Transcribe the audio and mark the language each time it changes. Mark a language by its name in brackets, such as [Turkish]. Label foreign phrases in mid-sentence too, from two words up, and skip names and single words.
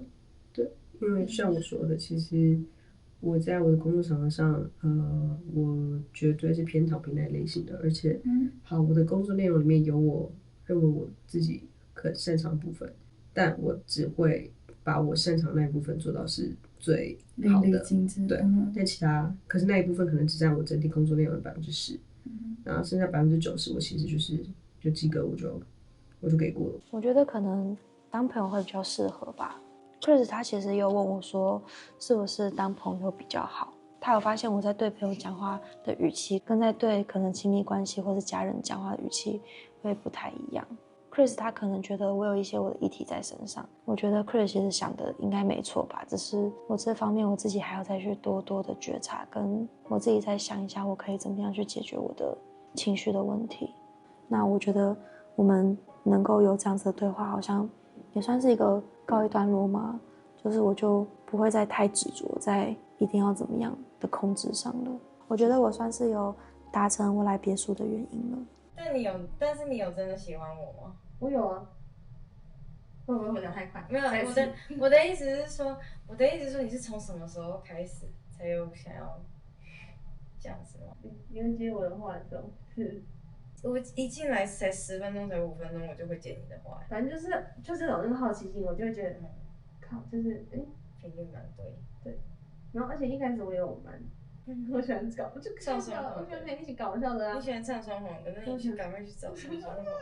[Chinese] 對，因為像我說的，其實我在我的工作場合上，我絕對是偏躺平那類型的，而且，好，我的工作內容裡面有我認為我自己可擅長的部分，但我只會把我擅長的那一部分做到是最淋好的，漓盡致。對。但其他可是那一部分可能只佔我整體工作內容的10%，然後剩下90%我其實就及格，我就給過了。我覺得可能當朋友會比較適合吧。Chris 他其實有問我說，是不是當朋友比較好？他有發現我在對朋友講話的語氣，跟在對可能親密關係或是家人講話的語氣會不太一樣。Chris 他可能覺得我有一些我的議題在身上，我覺得 Chris 其實想的應該沒錯吧，只是我這方面我自己還要再去多多的覺察，跟我自己再想一下我可以怎麼樣去解決我的情緒的問題。那我覺得我們能夠有這樣子的對話，好像也算是一個告一段落嘛，就是我就不會再太執着在一定要怎麼樣的控制上了。我覺得我算是有達成我來別墅的原因了。但是你有真的喜歡我嗎？我有啊。会不会回答太快？沒有，我的意思是说，你是從什麼時候開始才有想要這樣子嗎？你会接我的話的时候是。我一進來才10分鐘，才5分鐘，我就會接你的話。反正就是有那個好奇心，我就會覺得，靠，就是频率蠻對。然後而且一開始我有我喜歡搞，就唱双簧，我喜歡陪你一起搞笑的啊。你喜歡唱双簧的，那你去趕快去找唱雙簧。